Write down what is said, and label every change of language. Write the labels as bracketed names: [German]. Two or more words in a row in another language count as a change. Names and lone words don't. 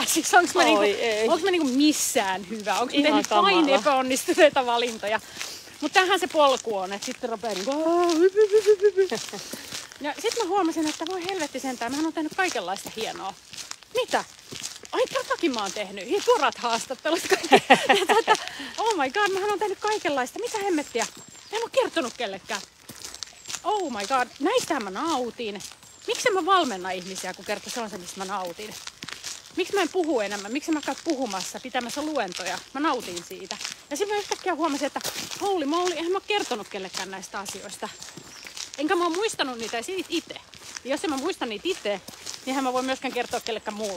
[Finnish] Siis onko mä niinku missään hyvä? Onko mä tehnyt vain epäonnistuneita valintoja? Mutta tämähän se polku on, että sitten rupeaa niinku... Ja sitten mä huomasin, että voi helvetti sentään, mähän on tehnyt kaikenlaista hienoa. Mitä? Ai totakin mä oon tehnyt. Suorat haastattelut. [English] Oh my god, [Finnish] mähän on tehnyt kaikenlaista. Mitä hemmettiä? En oo kertonut kellekään. [English] Oh my god, [Finnish] näistähän mä nautin. Miksi mä valmenna ihmisiä, kun kertoo sellaisen, mistä mä nautin? Miksi mä en puhu enemmän? Miksi mä käyn puhumassa, pitämässä luentoja? Mä nautin siitä. Ja sitten mä yhtäkkiä huomasin, että [English] holy moly, [Finnish] eihän mä oo kertonut kellekään näistä asioista. Enkä mä oon muistanut niitä itse. Ja jos en mä muista niitä itse, niin mä voi myöskään kertoa kellekään muulle.